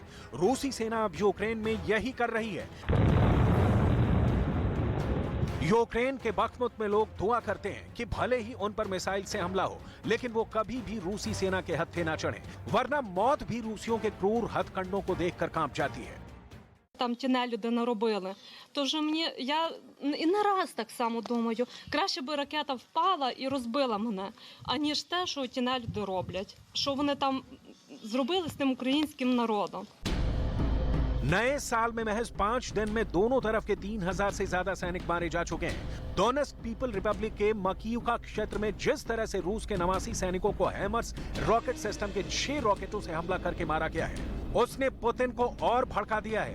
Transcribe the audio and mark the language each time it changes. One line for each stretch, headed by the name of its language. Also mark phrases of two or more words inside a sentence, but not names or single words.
Hindi: रूसी सेना अब यूक्रेन में यही कर रही है। यूक्रेन के बख्मुत में लोग दुआ करते हैं कि भले ही उन पर मिसाइल से हमला हो, लेकिन वो कभी भी रूसी सेना के हत्थे ना चढ़े, वरना मौत भी रूसियों के क्रूर हथकंडों को देखकर कांप जाती है।
Ukrainian: Там ті нелюди наробили. Тож я і не раз так само думаю, краще би ракета впала і розбила мене, аніж те, що ті нелюди роблять. Що вони там зробили з тим українським народом.
Hindi: नए साल में महज 5 दिन में दोनों तरफ के 3000 से ज्यादा सैनिक मारे जा चुके हैं। डोनेट्स्क पीपल रिपब्लिक के मकीयुका क्षेत्र में जिस तरह से रूस के 89 सैनिकों को
English: HIMARS rocket system
Hindi: के 6 रॉकेटों से हमला करके मारा गया है, उसने पुतिन को और भड़का दिया है।